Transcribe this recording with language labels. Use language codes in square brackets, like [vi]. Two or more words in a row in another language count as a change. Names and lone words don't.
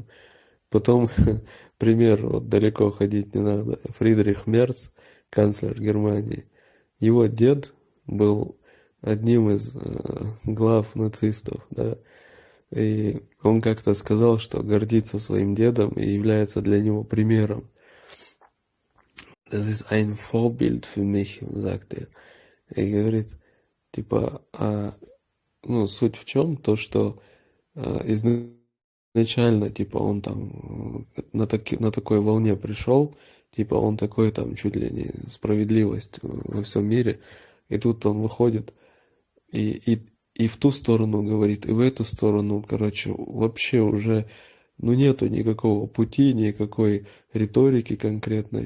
[ru] Потом пример, вот далеко ходить не надо, Фридрих Мерц, канцлер Германии. Его дед был одним из глав нацистов, да, и он как-то сказал, что гордится своим дедом и является для него примером. [de] Das ist ein Vorbild für mich, sagt er. [ru] И говорит, типа, ну, суть в чем? То, что изначально, типа, он там на такой волне пришел, типа, он такой там чуть ли не справедливость во всем мире, и тут он выходит и в ту сторону говорит, и в эту сторону, короче, вообще уже, ну, нету никакого пути, никакой риторики конкретной.